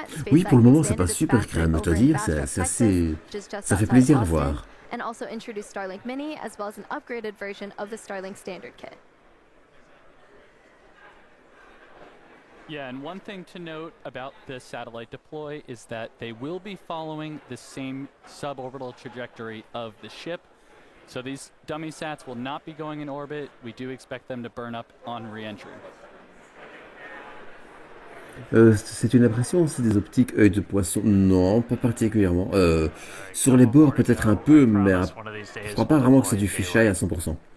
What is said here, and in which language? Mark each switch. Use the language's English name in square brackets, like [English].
[French] Oui, pour le moment, c'est pas super crème, je dois dire. C'est assez... Ça fait plaisir à voir. [English] And also introduced Starlink Mini as well as an upgraded version of the Starlink Standard Kit. Yeah, and one thing to note about the satellite deploy is that they will be following the same suborbital trajectory of the ship. So these dummy sats will not be going in orbit. We do expect them to burn up on re-entry. [French] C'est une impression aussi des optiques œil de poisson? Non, pas particulièrement. Sur les bords peut-être un peu, mais je crois pas vraiment que c'est du fisheye à 100%.